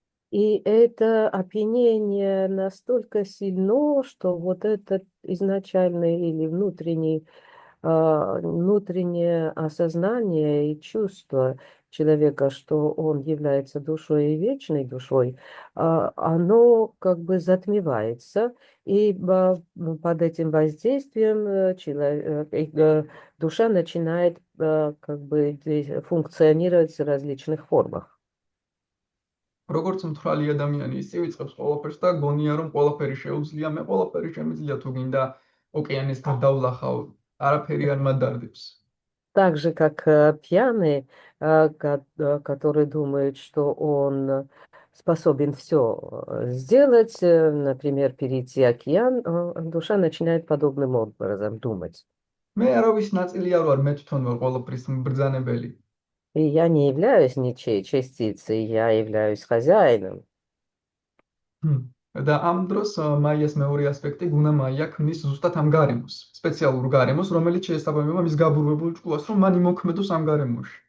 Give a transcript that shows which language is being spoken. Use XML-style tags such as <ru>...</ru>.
<ru>И это опьянение настолько сильно, что вот этот изначальный или внутреннее осознание и чувство человека, что он является душой и вечной душой, оно как бы затмевается, и под этим воздействием душа начинает как бы функционировать в различных формах.</ru> <ka>როგორც მთვრალი ადამიანი ისე ვიწყებს ყველაფერს და გონია რომ ყველაფერი შეუძლია, მე ყველაფერი შემიძლია თუ გინდა ოკეანის გადავლახავ, არაფერი არ მადარდებს.</ka> <ru>Так же, как пьяный, который думает, что он способен все сделать, например, перейти океан, душа начинает подобным образом думать.</ru> <ka>მე არავის ნაწილი არ ვარ, მე თვითონ ვარ ყოველფრის მბრძანებელი.</ka> <ru>И я не являюсь ничьей частицей, я являюсь хозяином.</ru> <ka>და ამ დროს მაიას მეორე ასპექტი გუნა მაია ქმნის ზუსტად ამ გარემოს, სპეციალურ გარემოს, რომელიც შეესაბამება მის გაბურებულ ჭკუას, რომ მან იმოქმედოს ამ გარემოში.</ka>